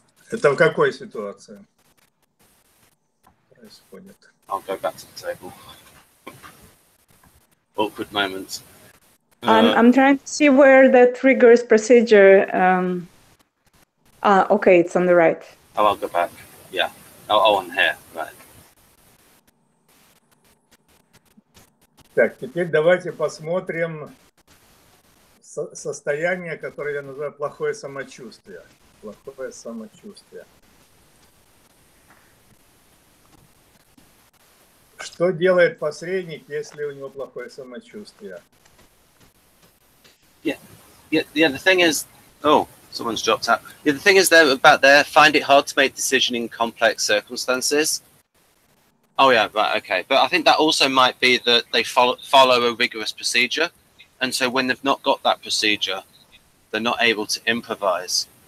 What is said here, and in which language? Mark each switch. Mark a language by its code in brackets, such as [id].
[ru] Это в какой ситуации происходит? [en] I'll go back to the table. Awkward moments. I'm trying to see where that rigorous procedure. Okay, it's on the right. Oh, I'll go back. Yeah. Oh, on here. Right. [ru] Так, теперь давайте посмотрим состояние, которое я называю плохое самочувствие. Плохое самочувствие. Что делает посредник, если у него плохое самочувствие? [en] Yeah, the thing is, oh, someone's dropped out. Yeah, the thing is find it hard to make decision in complex circumstances. Oh yeah, right, okay. But I think that also might be that they follow a rigorous procedure. And so when they've not got that procedure, they're not able to improvise.